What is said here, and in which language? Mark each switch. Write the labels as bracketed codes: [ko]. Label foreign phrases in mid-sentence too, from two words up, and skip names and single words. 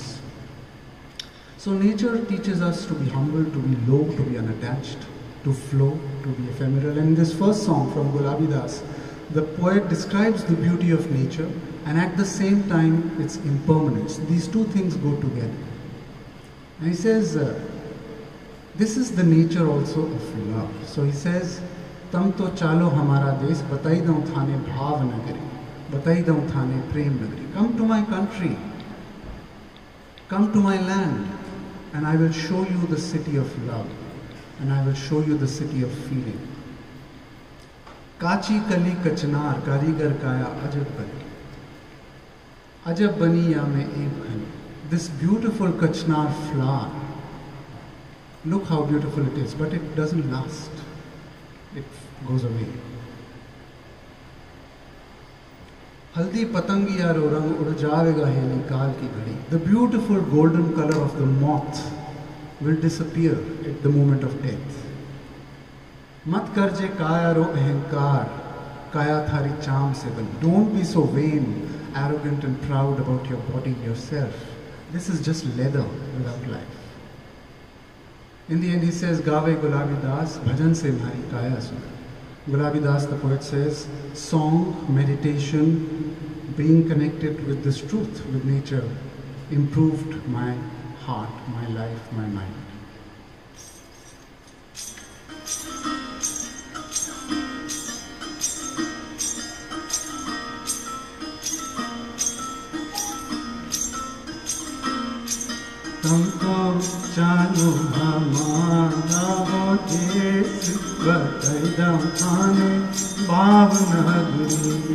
[en] So nature teaches us to be humble, to be low, to be unattached, to flow, to be ephemeral. And in this first song from Gulabi Das, the poet describes the beauty of nature and at the same time its impermanence. These two things go together. And he says, this is the nature also of love. So he says, [mwr] तम तो चालो हमारा देस, बताई दऊं थाने भाव नगरी, बताई दऊं थाने प्रेम नगरी. [en] Come to my country, come to my land, and I will show you the city of love, and I will show you the city of feeling. [mwr] काची कली कचनार, कारीगर काया अजब बणी. अजब बणी या में एक खाणी. [en] This beautiful kachnar flower, look how beautiful it is, but it doesn't last. It goes away. [mwr] हल्दी पतंगी यारो रंग उड़ जावेगा है निकल की घड़ी. [en] The beautiful golden color of the moth will disappear at the moment of death. [mwr] मत करजे काया रो अहंकार, काया थारी चरम से बणी. [en] Don't be so vain, arrogant and proud about your body, yourself. This is just leather without life. In the end he says, [mwr] गावे गुलाबी दास, भजन से म्हारी काया सुण. [en] Gulabi Das, the poet says, song, meditation, being connected with this truth, with nature, improved my heart, my life, my mind. [mwr] तुमको चालू हमारा वो देश बतैदम थाने भावनगरी.